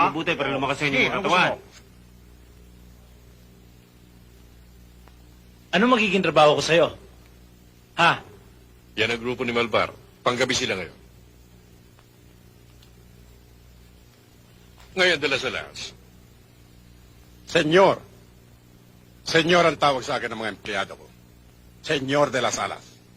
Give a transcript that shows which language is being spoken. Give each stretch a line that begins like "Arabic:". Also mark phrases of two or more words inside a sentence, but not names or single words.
Filipino: mabuti para lumakas sa inyo Sige, mga anong gusto katawan. mo? Ano magiging trabaho ko sa'yo? Ha? Yan ang grupo ni Malvar. Panggabi sila ngayon. Ngayon, de las alas. Senyor. Senyor ang tawag sa akin ng mga empleyado ko. Senyor de las Alas.